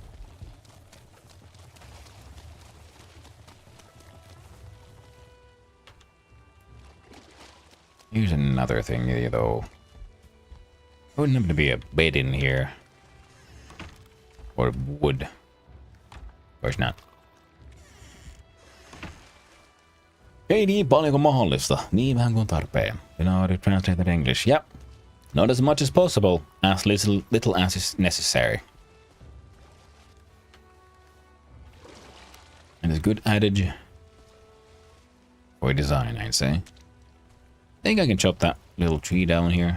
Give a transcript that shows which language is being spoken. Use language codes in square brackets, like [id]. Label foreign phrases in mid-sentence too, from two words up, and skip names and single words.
[en] Here's another thing, though. Wouldn't happen to be a bed in here. Or wood. Of course not. [fi] Ei niin paljon kuin mahdollista, niin vähän kuin tarpeen. [en] In order to translate that English. Yep. Not as much as possible, as little as is necessary. And it's a good adage for design, I'd say. I think I can chop that little tree down here.